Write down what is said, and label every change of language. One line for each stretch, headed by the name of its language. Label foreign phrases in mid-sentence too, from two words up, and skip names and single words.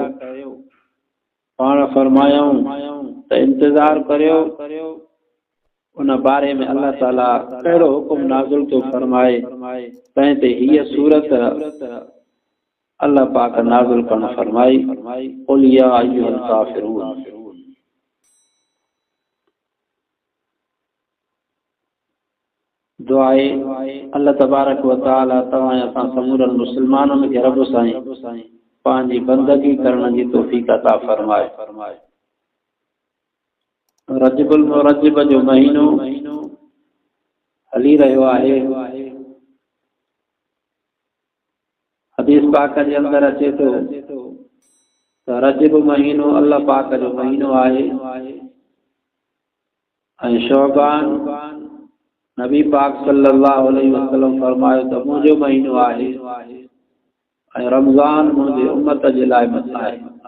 Sindhi: पाण फरमायूं त इंतज़ार करियो, उन बारे में अल्लाह ताला कहिड़ो हुकुम नाज़िल थो फरमाए। तंहिं ते हीअ सूरत अल्लाह पाक नाज़िल करण फरमाई,
Arabic: قل يا أيها الكافرون.
Sindhi: दुआए
Arabic: الله تبارك وتعالى
Sindhi: तव्हां असां समूरनि मुस्लमाननि खे रब साईं पंहिंजी बंदगी करण जी तौफ़ीक़ अता फरमाए। रजबुल मुरज्जब जो महीनो हली रहियो आहे। हदीस पाक जे अंदरि अचे थो त रजब महीनो अल्लाह पाक जो महीनो आहे ऐं शौबान नबी पाक
Arabic: صلى الله عليه وسلم
Sindhi: फरमायो त मुंहिंजो महीनो आहे ऐं रमज़ान मुंहिंजे उम्मत जे लाइ मथा आहे।